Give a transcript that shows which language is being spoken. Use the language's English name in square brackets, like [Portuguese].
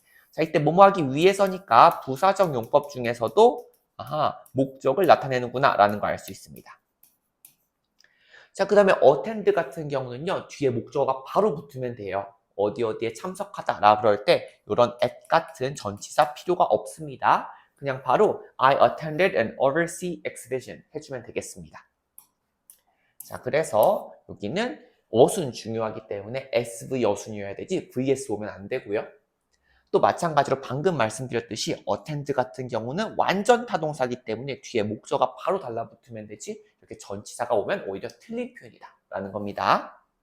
[Korean] 자, 이때 뭐뭐 하기 위해서니까 부사적 용법 중에서도 목적을 나타내는구나 라는 걸 알 수 있습니다. 자, 그 다음에 attend 같은 경우는요. 뒤에 목적어가 바로 붙으면 돼요. 어디에 참석하다 라 그럴 때 이런 at 같은 전치사 필요가 없습니다. 그냥 바로 [English] I attended an overseas exhibition [Korean] 해주면 되겠습니다. 자, 그래서 여기는 어순 중요하기 때문에 SV 어순이어야 되지 VS 오면 안 되고요. 또 마찬가지로 방금 말씀드렸듯이 attend 같은 경우는 완전 타동사이기 때문에 뒤에 목적어가 바로 달라붙으면 되지 이렇게 전치사가 오면 오히려 틀린 표현이다 라는 겁니다.